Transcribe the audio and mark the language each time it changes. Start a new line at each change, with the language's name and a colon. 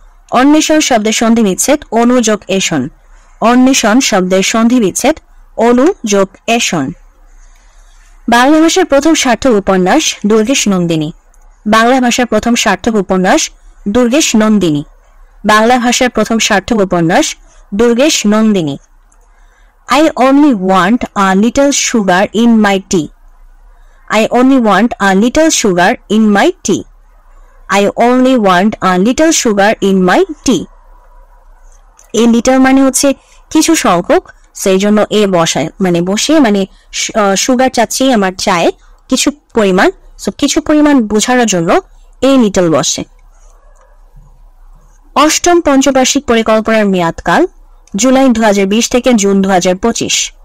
Bangla: অন্বেষণ শব্দের সন্ধি বিচ্ছেদ অনু যোগ এষণ। অন্বেষণ শব্দের সন্ধি বিচ্ছেদ অনু যোগ এষণ। বাংলা ভাষার প্রথম সার্থক উপন্যাস দুর্গেশ নন্দিনী। বাংলা ভাষার প্রথম সার্থক উপন্যাস দুর্গেশ নন্দিনী। বাংলা ভাষার প্রথম সার্থক উপন্যাস Durgesh Nandini.
English: I only want a little sugar in my tea. I only want a little sugar in my tea. I only want a little sugar in my tea.
Bangla: A litre মানে হচ্ছে কিছু সংখ্যক, সেই জন্য এ বসায় বসিয়ে সুগার চাচ্ছি আমার চায়ে কিছু পরিমাণ, সো কিছু পরিমাণ বোঝানোর জন্য এ লিটল বসে। অষ্টম পঞ্চবার্ষিক পরিকল্পনার মেয়াদকাল জুলাই 2020 থেকে জুন 2025।